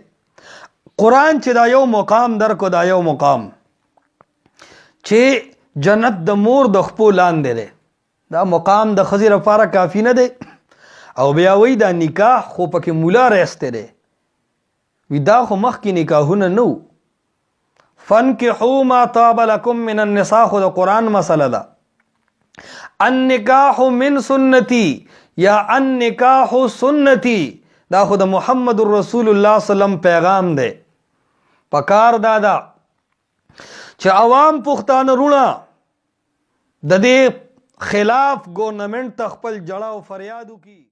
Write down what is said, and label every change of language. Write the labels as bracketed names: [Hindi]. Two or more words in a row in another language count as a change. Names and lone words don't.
[Pashto] قرآن چې دا یو مقام درکو، دا یو مقام چې جنت د مور د خپو لاندې دی، دا مقام د ښځې لپاره کافي نه دی. او بیا وایي دا نکاح خو پکې مولا رایستی دی. وی دا خو مخکې نکاحونه نه وو. [Arabic] فانکحوا ما طاب لکم من النساء [Pashto] خو د قرآن مسله ده. [Arabic] النکاح من سنتی یا النکاح سنتی، [Pashto] دا خو د محمد رسول الله سلم پیغام دی. پکار دادا چې عوام پښتانه رونه د دې خلاف ګورنمنت ته خپل جړه او فریاد وکړي.